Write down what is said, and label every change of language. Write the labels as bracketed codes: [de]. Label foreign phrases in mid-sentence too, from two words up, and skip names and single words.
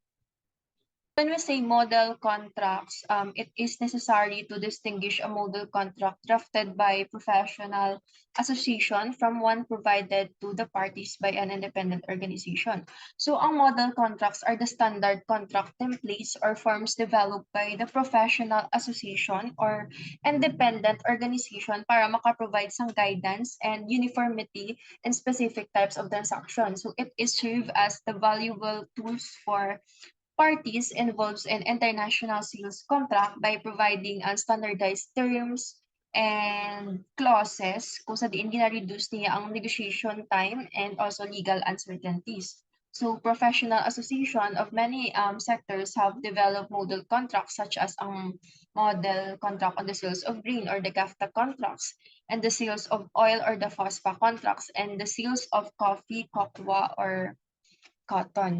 [en] When we say model contracts, it is necessary to distinguish a model contract drafted by professional association from one provided to the parties by an independent organization. So, ang model contracts are the standard contract templates or forms developed by the professional association or independent organization [hil] para makaprovide [en] some guidance and uniformity in specific types of transactions. So, it is served as the valuable tools for parties involved in international sales contract by providing standardized terms and clauses [hil] kung sa diin gina-reduce niya [en] ang negotiation time and also legal uncertainties. So, professional association of many sectors have developed model contracts such as ang model contract on the sales of grain or the CAFTA contracts, and the sales of oil or the FOSFA contracts, and the sales of coffee, cocoa, or cotton.